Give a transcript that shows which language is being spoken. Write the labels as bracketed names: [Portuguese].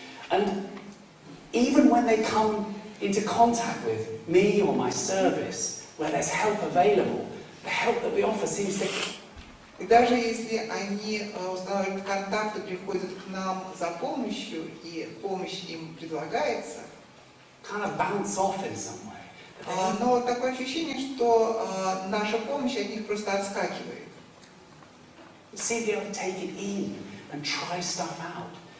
[English] And even when they come into contact with me or my service, where there's help available, the help that we offer seems to... [Russian] И даже если они устанавливают контакт и приходят к нам за помощью, и помощь им предлагается, [English] kind of bounce off in some way. [Russian] Но такое ощущение, что наша помощь от них просто отскакивает. [English] You seem to be able to take it in and try stuff out.